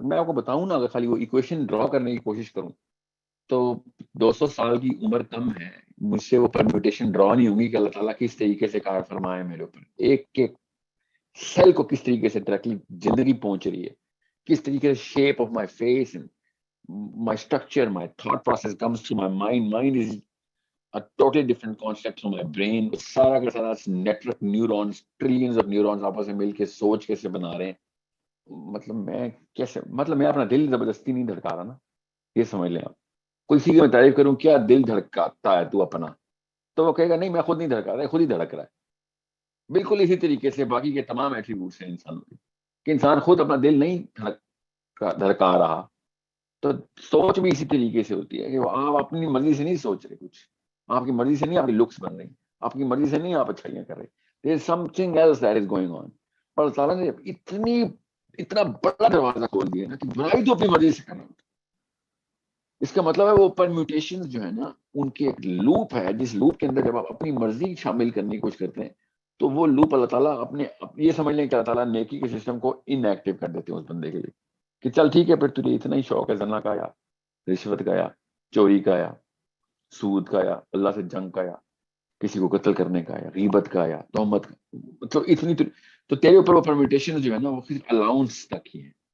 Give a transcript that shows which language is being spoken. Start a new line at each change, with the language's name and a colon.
Urdu: میں آپ کو بتاؤں نا اگر خالی وہ ایکویشن ڈرا کرنے کی کوشش کروں تو 200 سال کی عمر کم ہے، مجھ سے وہ پرمیوٹیشن ڈرا نہیں ہوگی کہ اللہ تعالیٰ کس طریقے سے کار فرمائے میرے اوپر. ایک سیل کو کس طریقے سے ڈائریکٹلی زندگی پہنچ رہی ہے، کس طریقے سے shape of my face
English: my structure, my thought process comes to my mind. Mind is a totally different concept from my brain.
Urdu: سارا کا سارا network neurons, trillions of neurons آپس میں مل کے سوچ کیسے بنا رہے ہیں. مطلب میں کیسے، مطلب میں اپنا دل زبردستی نہیں دھڑکا رہا نا. یہ سمجھ لیں آپ. کوئی سی کی میں تعریف کروں کیا دل دھڑکاتا ہے تو اپنا، تو وہ کہے گا نہیں میں خود نہیں دھڑکا رہا، خود ہی دھڑک رہا ہے. بالکل اسی طریقے سے باقی کے تمام ایٹریبیوٹس ہیں انسانوں کے کہ انسان خود اپنا دل نہیں دھڑکا رہا. تو سوچ بھی اسی طریقے سے ہوتی ہے کہ آپ اپنی مرضی سے نہیں سوچ رہے، کچھ آپ کی مرضی سے نہیں آپ کی لکس بن رہی، آپ کی مرضی سے نہیں آپ اچھائیاں کر رہے.
English: there is something else that is going on.
Urdu: اور اللہ تعالیٰ نے اتنا بڑا دروازہ کھول دیا نا کہ برائی تو اپنی مرضی سے کرنا. اس کا مطلب ہے وہ پرمیوٹیشن جو ہے نا ان کی ایک لوپ ہے، جس لوپ کے اندر جب آپ اپنی مرضی شامل کرنے کی کوشش کرتے ہیں تو وہ لوپ اللہ تعالیٰ اپنے یہ سمجھ لیں کہ اللہ تعالیٰ نیکی کے سسٹم کو ان ایکٹیو کر دیتے ہیں اس بندے کے لیے کہ چل ٹھیک ہے پھر تجھے اتنا ہی شوق ہے زنا کا یا رشوت کا یا چوری کا یا سود کا یا اللہ سے جنگ کا یا کسی کو قتل کرنے کا یا غیبت کا یا تہمت کا، مطلب اتنی تو تیرے اوپر وہ پرمیٹیشن جو ہے نا وہ صرف الاؤنس تک ہی ہے.